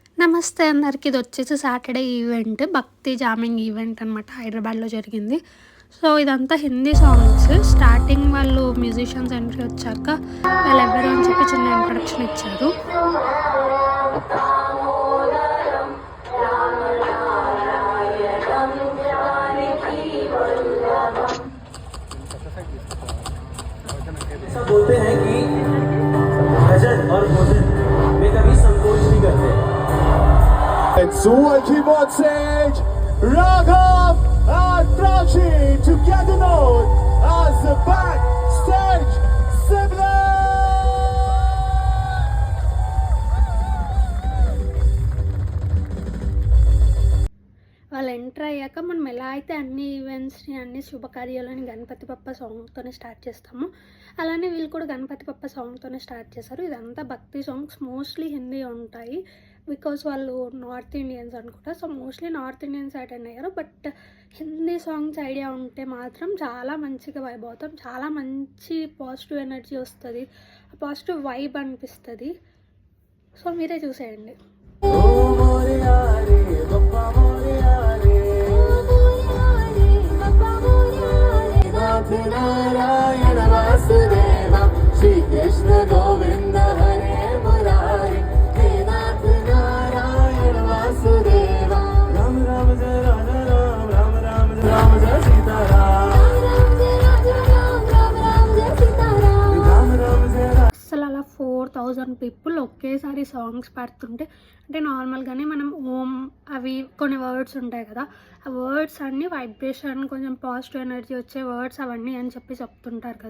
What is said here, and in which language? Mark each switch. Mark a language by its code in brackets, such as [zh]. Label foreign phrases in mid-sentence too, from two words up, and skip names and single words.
[te] నమస్తే అందరికి. ఇది వచ్చేసి [en] Saturday event, [te] భక్తి [en] jamming event [te] అనమాట. హైదరాబాద్లో జరిగింది. సో ఇదంతా [en] Hindi songs. [te] స్టార్టింగ్ వాళ్ళు [en] musicians entry [te] వచ్చాక వాళ్ళెవరు అని చెప్పి చిన్న ఇంట్రడక్షన్ ఇచ్చారు. [hi] बोलते हैं कि भजन और भोजन में कभी संकोच नहीं करते. [en] And so I keep on saying, Raghav and Prachi together known as the backstage siblings. [te] వాళ్ళు ఎంటర్ అయ్యాక మనం ఎలా అయితే అన్ని ఈవెంట్స్ని అన్ని శుభకార్యాలని గణపతి పప్ప సాంగ్తోనే స్టార్ట్ చేస్తాము, అలానే వీళ్ళు కూడా గణపతి పప్ప సాంగ్తోనే స్టార్ట్ చేశారు. ఇదంతా భక్తి సాంగ్స్, [en] mostly Hindi [te] ఉంటాయి బికాస్ వాళ్ళు [en] North Indians [te] అనుకుంటా. [en] so mostly North Indians attend [te] అయ్యారు. [en] but Hindi songs idea [te] ఉంటే మాత్రం చాలా మంచిగా వైబ్ అవుతాం. చాలా మంచి [en] positive energy [te] వస్తుంది, [en] positive vibe [te] అనిపిస్తుంది. సో మీరే చూసేయండి. [hi] नारायण वासुदेव श्री कृष्ण गोविंद हरे मुरारी हे नाथ नारायण वासुदेव राम राम जय राजा राम राम राम जय राम जय सीता राम राम जय राजा राम राम राम जय सीता राम राम राम जय [te] అసలు అలా 4000 పీపుల్ ఒకేసారి సాంగ్స్ పాడుతుంటే, అంటే నార్మల్గానే మనం ఓం అవి కొన్ని వర్డ్స్ ఉంటాయి కదా, ఆ వర్డ్స్ అన్నీ వైబ్రేషన్, కొంచెం [en] positive energy [te] వచ్చే వర్డ్స్ అవన్నీ అని చెప్పి చెప్తుంటారు కదా.